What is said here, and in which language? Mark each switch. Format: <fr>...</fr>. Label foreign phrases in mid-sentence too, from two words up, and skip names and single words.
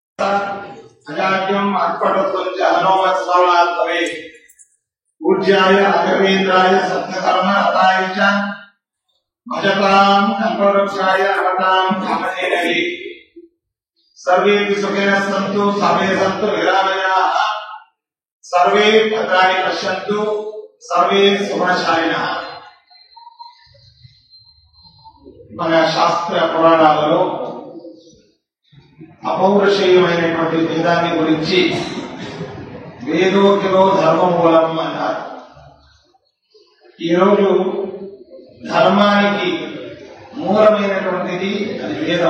<sa>अजाड्यम् अर्पणत्वञ्च हनोमत्सवलात्तवे पूज्याय राघवेन्द्राय सत्यधर्म रताय च भजतां कल्पवृक्षाय नमतां कामधेनवे सर्वे सुखिनः सन्तु सर्वे सन्तु निरामयाः सर्वे भद्राणि पश्यन्तु सर्वे सुगुणशालिनः।</sa> <te>మన శాస్త్ర పురాణాలలో అపౌరుషేయమైనటువంటి వేదాన్ని గురించి వేదోకిలో ధర్మమూలం అన్నారు. ఈరోజు ధర్మానికి మూలమైనటువంటిది అది వేదం.</te>